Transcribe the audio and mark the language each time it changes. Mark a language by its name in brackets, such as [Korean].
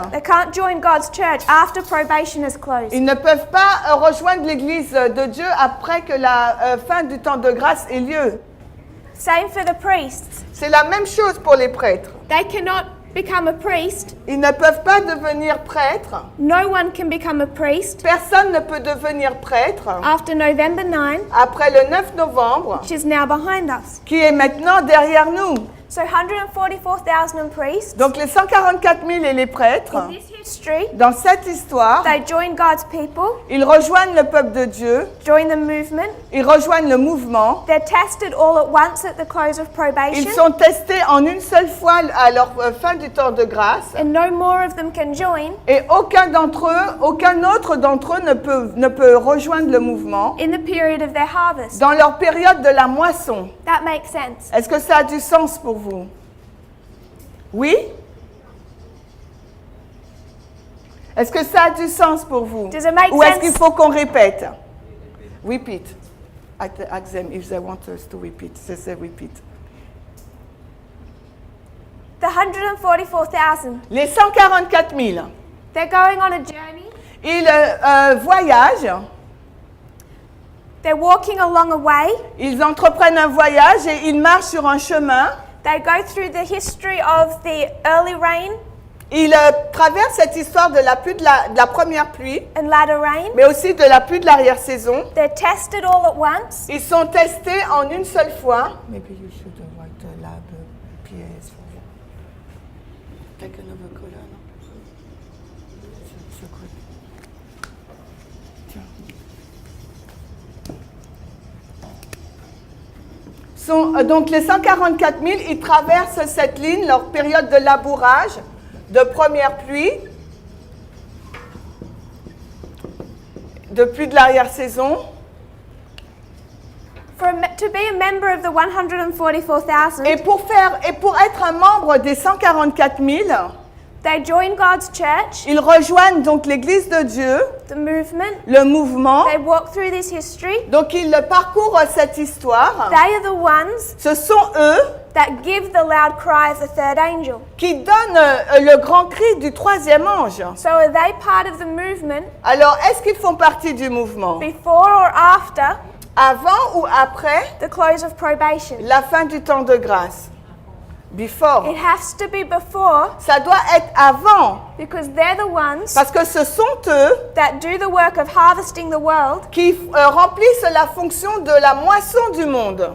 [English] they can't join God's church after probation is closed. [French] ils ne peuvent pas rejoindre l'Église de Dieu après que la fin du temps de grâce ait lieu. [English] Same for the priests. [French] C'est la même chose pour les prêtres. [English] They cannot become a priest. [French] Ils ne peuvent pas devenir prêtres. [English] No one can become a priest [French] Personne ne peut devenir prêtre [English] after November 9, [French] après le 9 novembre, [English] which is now behind us. [French] qui est maintenant derrière nous. [English] So 144,000 priests. [French] Donc les 144 000 et les prêtres, [English] In this history, [French] dans cette histoire, [English] they join God's people, [French] ils rejoignent le peuple de Dieu, [English] join the movement. [French] ils rejoignent le mouvement, [English] They're tested all at once at the close of [French] ils [English] probation, [French] sont testés en une seule fois à leur fin du temps de grâce, [English] and no more of them can join [French] et aucun autre d'entre eux ne peut rejoindre le mouvement [English] in the period of their harvest. [French] dans leur période de la moisson. [English] That makes sense. [French] Est-ce que ça a du sens pour vous? Oui? Est-ce que ça a du sens pour vous? [English] Does it make [French] Ou est-ce [English] sense? [French] qu'il faut qu'on répète? [English] Repeat. Ask them if they want us to repeat. They say repeat. The 144,000, [French] Les 144 000, [English] they're going on a journey. [French] ils voyagent, [English] They're walking along a way. [French] ils entreprennent un voyage et ils marchent sur un chemin. [English] They go through the history of the early rain [French] Ils traversent cette histoire de la première pluie, [English] and latter rain. [French] mais aussi de la pluie de l'arrière-saison. [English] They're tested all at once. [French] Ils sont testés en une seule fois. [English] Maybe you should write the lab PS for you. Take another color, no? [French] C'est [English] good. [French] Tiens. Donc les 144 000, ils traversent cette ligne, leur période de labourage, de première pluie, de pluie de l'arrière-saison. [English] To be a member of the 144,000, [French] Et pour être un membre des 144 000, [English] they join God's church, [French] ils rejoignent donc l'Église de Dieu, [English] the movement. [French] le mouvement. [English] They walk through this history. [French] Donc ils parcourent cette histoire. [English] They are the ones [French] Ce sont eux [English] that give the loud cry of the third angel. [French] qui donnent le grand cri du troisième ange. [English] So are they part of the movement [French] Alors, est-ce qu'ils font partie du mouvement? [English] before or after [French] Avant ou après [English] the close of probation? [French] la fin du temps de grâce? [English] Before. It has to be before, [French] Ça doit être avant, [English] because they're the ones [French] parce que ce sont eux [English] that do the work of harvesting the world. [French] qui remplissent la fonction de la moisson du monde.